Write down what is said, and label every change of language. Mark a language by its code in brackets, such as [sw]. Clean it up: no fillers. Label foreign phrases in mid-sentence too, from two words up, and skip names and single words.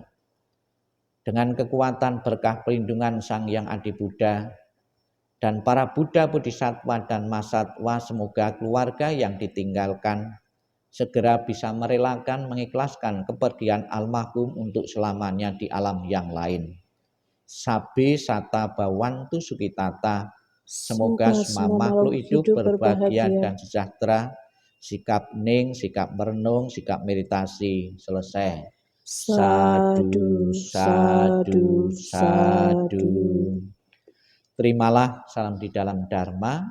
[id] Dengan kekuatan berkah perlindungan Sang Yang Adi Buddha dan para Buddha, Bodhisattva dan Mahasatwa, semoga keluarga yang ditinggalkan segera bisa merelakan, mengikhlaskan kepergian almarhum untuk selamanya di alam yang lain. [pi] Sabe sata bawantu sukitata, [id] Semoga semua makhluk hidup berbahagia dan sejahtera. Sikap ning, sikap merenung, sikap meditasi selesai. [pi] Sadu, sadu, sadu. [id] Terimalah salam di dalam Dharma.